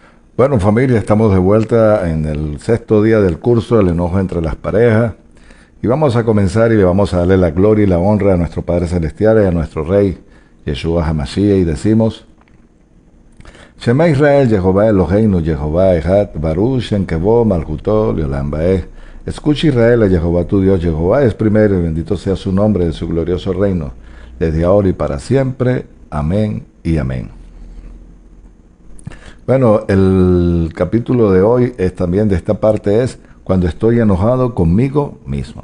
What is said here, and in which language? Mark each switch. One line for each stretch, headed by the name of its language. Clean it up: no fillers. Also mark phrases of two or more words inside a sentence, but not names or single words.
Spanish: Bueno, familia, estamos de vuelta en el sexto día del curso El enojo entre las parejas y vamos a comenzar y le vamos a darle la gloria y la honra a nuestro Padre Celestial y a nuestro Rey
Hebrew: ישוע המשיח
Spanish: y decimos:
Hebrew: שמע ישראל יהוה אלוהינו יהוה אחד ברוך שם כבוד מלכותו לעולם ועד.
Spanish: Escucha Israel, a Jehová tu Dios, Jehová es primero y bendito sea su nombre de su glorioso reino, desde ahora y para siempre. Amén y amén. Bueno, el capítulo de hoy es también de esta parte es cuando estoy enojado conmigo mismo.